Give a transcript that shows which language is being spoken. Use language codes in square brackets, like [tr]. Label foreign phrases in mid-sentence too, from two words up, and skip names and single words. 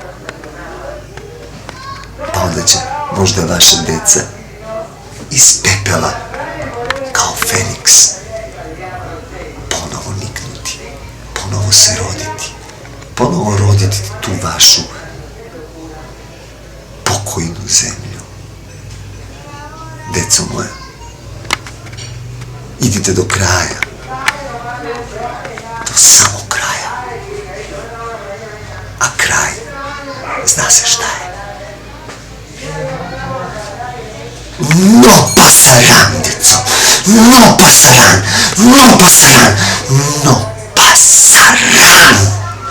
[sr] Pa onda će možda vaša deca iz pepela kao Feniks ponovo niknuti, ponovo se roditi, ponovo roditi tu vašu pokojnu zemlju. Deco moja, idite do kraja, do samog kraja, a kraj zna se šta je. [es] No pasaran, deco, no pasaran, no pasaran, no pasaran.